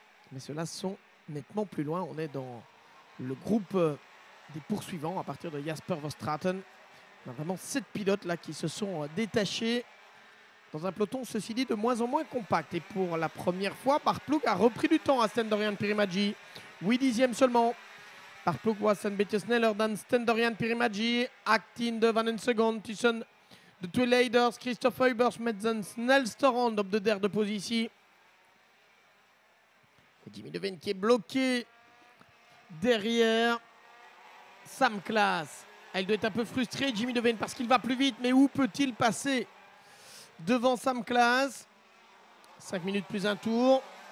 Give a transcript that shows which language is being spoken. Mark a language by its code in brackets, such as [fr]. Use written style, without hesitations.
[fr] Mais ceux-là sont nettement plus loin. On est dans le groupe des poursuivants à partir de Jasper Verstraeten. On a vraiment 7 pilotes là qui se sont détachés dans un peloton, ceci dit, de moins en moins compact. Et pour la première fois, Bart Ploeg a repris du temps à Sten-Dorian Pirimadji. 8 dixièmes seulement. [nl] Bart Ploeg was een beetje sneller dan Sten-Dorian Pirimadji. 18e van een seconde tussen de twee leiders. Christophe Huybers met zijn snelste ronde op de derde positie. [fr] Jimmy Devane qui est bloqué derrière Sam Claas. Il doit être un peu frustré, Jimmy Devane, parce qu'il va plus vite. Mais où peut-il passer devant Sam Claas? 5 minutes plus un tour.